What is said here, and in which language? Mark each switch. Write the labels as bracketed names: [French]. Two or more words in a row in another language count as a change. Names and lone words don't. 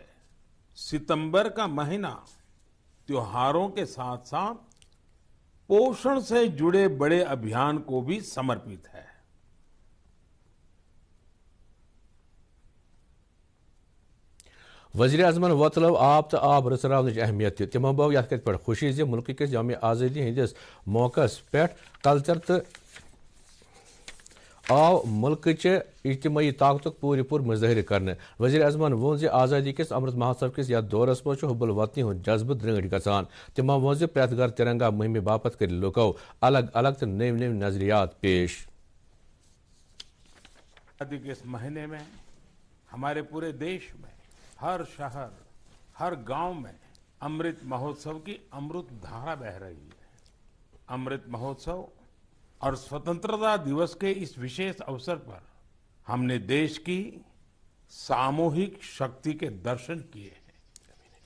[Hindi] सितंबर का महीना त्योहारों के साथ साथ पोषण से जुड़े बड़े अभियान को भी समर्पित है। [Kashmiri] वज़ीर आज़मन वतलव आब तो आब रचरावन अहमियत तिमो बव यथ पे खुशी ज मुल्क किस यौम आज़ादी हंदिस मौकस पे कल्चर तो आव मुल्क इज्तमाही ताकत पूरी पूर मुजाहिर करने। वज़ीर आज़मन वोन आज़ादी किस अमृत महोत्सव किस या दौरस मज हुबुल वतनी हुंद जज्ब दृढ़ गसान। तिमो वोन प्रत घर तिरंगा मुहिम बापत कर लुको अलग अलग तो नव नव नजरियात पेश। [Hindi] आज़ादी के इस महीने में हमारे पूरे देश में हर शहर हर गांव में अमृत महोत्सव की अमृत धारा बह रही है। अमृत महोत्सव और स्वतंत्रता दिवस के इस विशेष अवसर पर हमने देश की सामूहिक शक्ति के दर्शन किए हैं।